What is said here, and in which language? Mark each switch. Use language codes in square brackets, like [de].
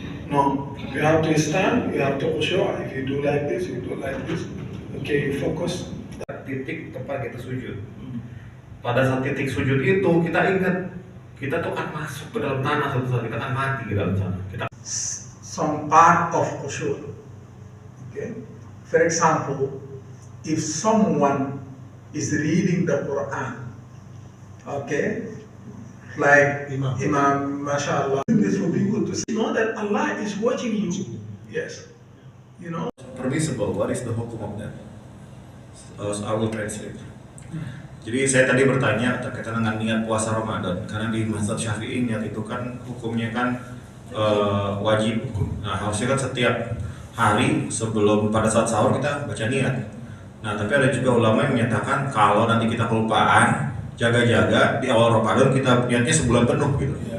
[en] No, you have to stand, you have to khusyuk. If you do like this, you do like this. Okay, you focus. [id] Titik tempat kita sujud. Pada saat titik sujud itu kita ingat kita tuh akan masuk ke dalam tanah suatu saat, kita akan mati di dalam sana. [en] Some part of khusyuk. Okay. For example, if someone is reading the Quran, okay, like Imam, mashallah, this for people to see, know that Allah is watching you. Yes, you know. Permissible, what is the hukum of that? I will translate. [id] Jadi saya tadi bertanya terkait dengan niat puasa Ramadan, karena di mazhab Syafi'i niat itu kan hukumnya kan wajib. Nah, harusnya kan setiap hari sebelum pada saat sahur kita baca niat. Nah, tapi ada juga ulama yang menyatakan kalau nanti kita kelupaan, jaga-jaga di awal Ramadan kita niatnya sebulan penuh gitu.